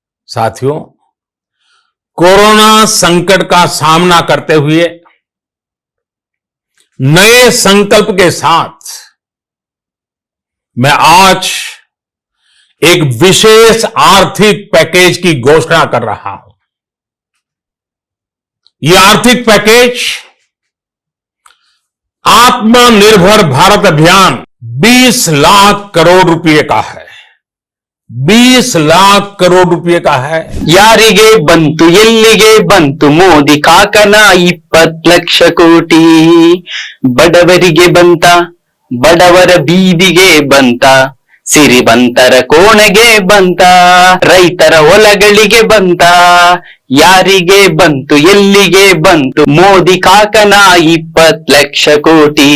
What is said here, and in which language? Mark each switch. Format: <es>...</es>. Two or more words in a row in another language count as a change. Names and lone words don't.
<hi>साथियों, कोरोना संकट का सामना करते हुए नए संकल्प के साथ मैं आज एक विशेष आर्थिक पैकेज की घोषणा कर रहा हूं। यह आर्थिक पैकेज आत्मनिर्भर भारत अभियान 20 लाख करोड़ रुपए का है। 20 लाख करोड़ रुपए का है।</hi> <kn>ಯಾರಿಗೆ ಬಂತು ಎಲ್ಲಿಗೆ ಬಂತು ಮೋದಿ ಕಾಕನ 20 ಲಕ್ಷ ಕೋಟಿ, ಬಡವರಿಗೆ ಬಂತ, ಬಡವರ ಬೀದಿಗೆ ಬಂತ, ಸಿರಿವಂತರ ಕೋಣೆಗೆ ಬಂತ, ರೈತರ ಹೊಲಗಳಿಗೆ ಬಂತ, ಯಾರಿಗೆ ಬಂತು ಎಲ್ಲಿಗೆ ಬಂತು ಮೋದಿ ಕಾಕನ 20 ಲಕ್ಷ ಕೋಟಿ।</kn>